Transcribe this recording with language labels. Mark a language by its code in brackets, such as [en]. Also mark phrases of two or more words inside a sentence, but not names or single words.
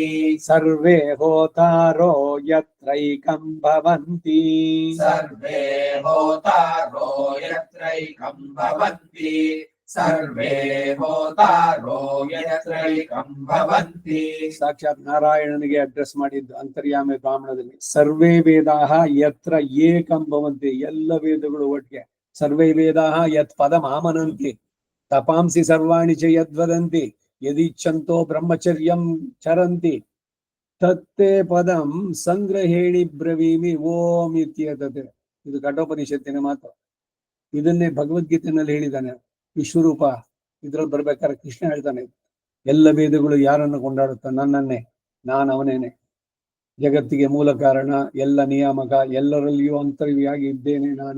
[sa] ಸರ್ವೇ ಹೋತಾರೋ ಯತ್ರೈಕಂ ಭವಂತಿ. सर्वे होतारो यत्रैकं भवन्ति। ಸರ್ವೇ ಹೋತಾರೋ ಯತ್ರೈಕಂ ಭವಂತಿ. [kn] ಸಾಕ್ಷಾತ್ ನಾರಾಯಣನಿಗೆ ಅಡ್ರೆಸ್ ಮಾಡಿದ್ದು ಅಂತರ್ಯಾಮಿ ಬ್ರಾಹ್ಮಣದಲ್ಲಿ. [sa] ಸರ್ವೇ ವೇದಾಹ ಯತ್ರ ಏಕಂ ಭವಂತಿ, [kn] ಎಲ್ಲ ವೇದಗಳು ಒಟ್ಟಿಗೆ. [sa] ಸರ್ವೇ ವೇದಾಹ ಯತ್ ಪದಂ ಆಮನಂತಿ ತಪಾಂಸಿ ಸರ್ವಾಣಿ ಚ ಯದ್ವದಂತಿ ಯದಿಚ್ಛಂತೋ ಬ್ರಹ್ಮಚರ್ಯಂ ಚರಂತಿ ತತ್ತೇ ಪದಂ ಸಂಗ್ರಹೇಣಿ ಬ್ರವೀಮಿ ಓಂ ಇತ್ಯೇತತೆ. [kn] ಇದು ಕಠೋಪನಿಷತ್ತಿನ ಮಾತು. ಇದನ್ನೇ ಭಗವದ್ಗೀತೆನಲ್ಲಿ ಹೇಳಿದ್ದಾನೆ. ವಿಶ್ವರೂಪ ಇದ್ರಲ್ಲಿ ಬರ್ಬೇಕಾದ್ರೆ ಕೃಷ್ಣ ಹೇಳ್ತಾನೆ, ಎಲ್ಲ ವೇದಗಳು ಯಾರನ್ನು ಕೊಂಡಾಡುತ್ತ? ನನ್ನನ್ನೇ, ನಾನು ಅವನೇನೆ, ಜಗತ್ತಿಗೆ ಮೂಲ ಕಾರಣ, ಎಲ್ಲ ನಿಯಾಮಕ, ಎಲ್ಲರಲ್ಲಿಯೂ ಅಂತರ್ಯಾಗಿ ಇದ್ದೇನೆ ನಾನು.